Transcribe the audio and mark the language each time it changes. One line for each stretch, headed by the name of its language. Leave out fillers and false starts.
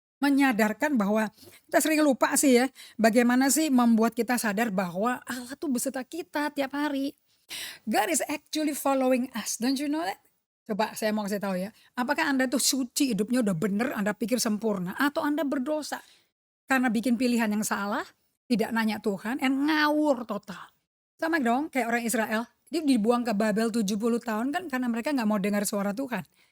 Indonesian: Menyadarkan bahwa kita sering lupa sih ya, bagaimana sih membuat kita sadar bahwa Allah tuh beserta kita tiap hari.
English: God is actually following us, don't you know that?
Indonesian: Coba saya mau kasih tahu ya, apakah Anda tuh suci, hidupnya udah bener, Anda pikir sempurna, atau Anda berdosa karena bikin pilihan yang salah, tidak nanya Tuhan, and ngawur total. Sama dong kayak orang Israel, dia dibuang ke Babel 70 tahun kan karena mereka nggak mau dengar suara Tuhan.